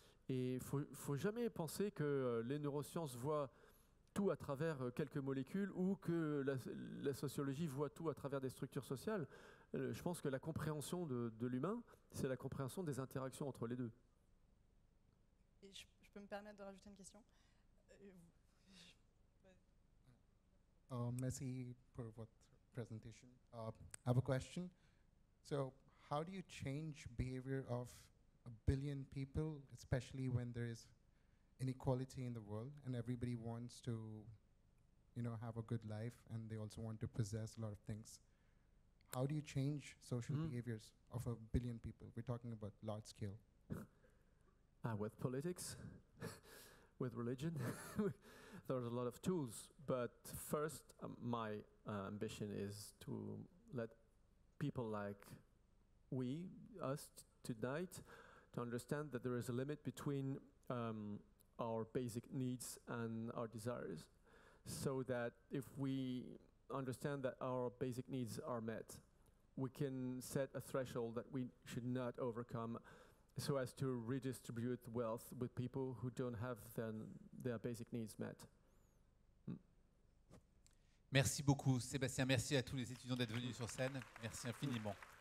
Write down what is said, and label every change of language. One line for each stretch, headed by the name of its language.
French: Et il ne faut jamais penser que les neurosciences voient tout à travers quelques molécules ou que la sociologie voit tout à travers des structures sociales. Je pense que la compréhension de l'humain, c'est la compréhension des interactions entre les deux. Et je peux me permettre de rajouter une question? Merci
English: for
French: votre presentation.
English: I have a question. So, how do you change behavior of 1 billion people, especially when there is inequality in the world and everybody wants to, have a good life and they also want to possess a lot of things? How do you change social behaviors of 1 billion people? We're talking about large scale. With politics, with religion, there's a lot of tools. But first, my ambition is to let people like us tonight, to understand that there is a limit between our basic needs and our desires. So that if we understand that our basic needs are met, we can set a threshold that we should not overcome so as to redistribute wealth with people who don't have their basic needs met.
French: Merci beaucoup Sébastien, merci à tous les étudiants d'être venus sur scène, merci infiniment.